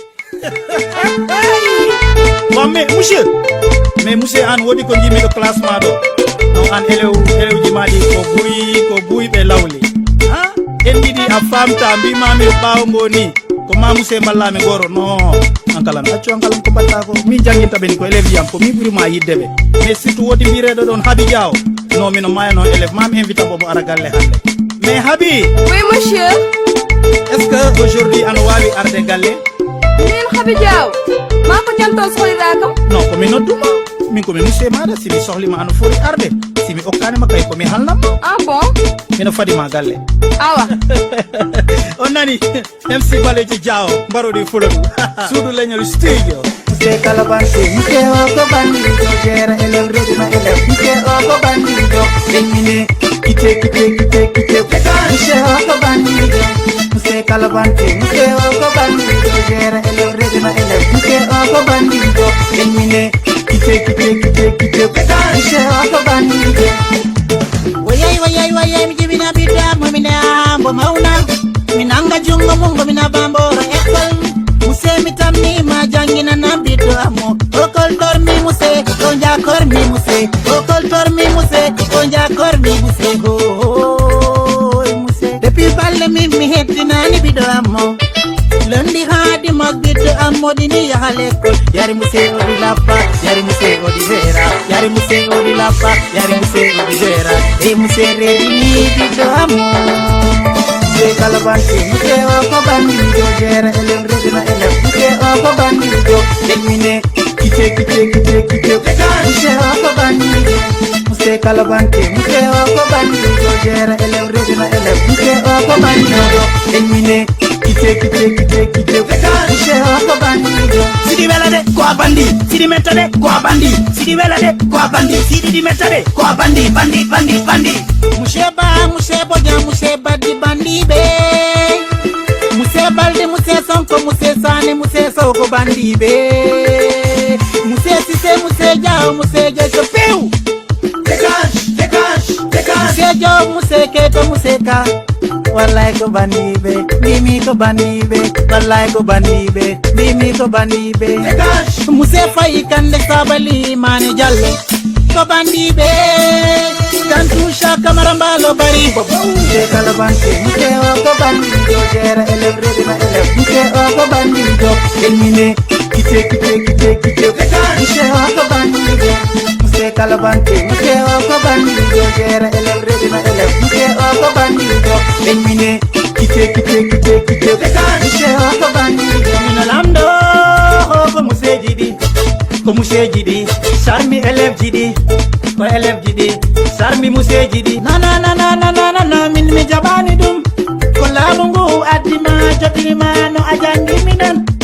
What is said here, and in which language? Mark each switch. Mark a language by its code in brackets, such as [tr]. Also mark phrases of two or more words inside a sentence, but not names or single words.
[fr] Wa, mais monsieur, mais monsieur, [ff] an woni ko jimi do classement do. No, an elew, elew ji ma di ko buyi, ko buyi be lawli. Ha? En didi a famta, mbi ma mi bawo ngoni. Ko ma monsieur balla mi goro. No, an kalam, accu an kalam ko batta ko. Min janginta ben ko elew yam ko mi buri ma yidde be. [fr] Mais surtout [ff] wodi mbiredo don Habi Diaw. No, mi no maya no elew, ma mi invita bo mo ara galle hande. [fr] Mais Habi! Oui, monsieur. Est-ce que aujourd'hui [ff] an wawi arde galle? [fr] Min Habi Diaw. [ff] Ma ko janto sohlira kam? Non, ko mi nodduma. Min ko mi monsieur maɗa, si mi sohlima ano foti arde. Si mi okkani ma kay ko mi halnam. [fr] Ah bon? [ff] Mino fadi ma galle. Awa. On nani? M C Baleji Diaw, mbarodi fulo ɗum. Suudu leñol studio. Monsieur Kalabansi, monsieur o ko bandido, jera elem, redi ma elem. Monsieur o ko bandido, emmine, kite, kite, kite, kite. Monsieur o ko bandido, monsieur Kalabansi, monsieur o ko bandido, jera elem, redi ma elem. Monsieur o ko bandido, emmine, kite, kite, kite, kite. Monsieur o ko bandido. Wayay, wayay, wayay, mi jibina bidda, mo mi ne ambo mauna. Mi nanga jungo mungo, mi na bambo ro ekol. Muse mi tamni ma jangina na bidda mo. Okol dormi muse, konja kormi muse. Okol dormi muse, konja kormi muse. Ho, ho, ho, muse. Depuis balle mi, mi hetti nani bidda mo. Lundi ha dimanche bidda am modini ya halekol. Yari muse odi lappa, yari muse odi vera. Yari muse odi lappa, yari muse odi vera. E muse reri mi bidda mo. Monsieur Kalabansi, monsieur o ko bandido, jera elem, redi ma elem. Monsieur o ko bandido, emmine, kite, kite, kite, kite. Monsieur o ko bandido, monsieur Kalabansi, monsieur o ko bandido, jera elem, redi ma elem. Monsieur o ko bandido, emmine, kite, kite, kite, kite. Monsieur o ko bandido. Sidi wela de, ko a bandi. Sidi metta de, ko a bandi. Sidi wela de, ko a bandi. Sidi di metta de, ko a bandi, bandi, bandi, bandi. Monsieur Ba, monsieur Bojan, monsieur Badi bandi be. Monsieur Balde, monsieur Sonko, monsieur Sane, monsieur Soko bandi be. Monsieur Sise, monsieur Diaw, monsieur Jejo Pew. [fr] Dégage, dégage, dégage. [ff] Monsieur Diaw, monsieur Keto, monsieur Ka. Wallahi ko bandi be, Mimi ko bandi be, wallahi ko bandi be, Mimi ko bandi be. Dégage. Monsieur Faye Kande Sabali Mane Diallo ko bandi be. Kantusha Kamara Mbalo Bari. Monsieur Kalabansi, monsieur o ko bandido, jera elem, redi ma elem. Monsieur o ko bandido, emmine, kite, kite, kite, kite. Monsieur o ko bandido, monsieur Kalabansi, monsieur o ko bandido, jera elem, redi ma elem. Monsieur o ko bandido, emmine, kite, kite, kite, kite. Monsieur o ko bandido. Mino lamdo, ko monsieur Jidi, ko monsieur Jidi, charmi élève Jidi, ko élève Jidi, charmi monsieur Jidi. Na, na, na, na, na, na, na, na, min mi jabani dum. Ko laamu ngu addi ma, jotiri ma, no a jangi minen.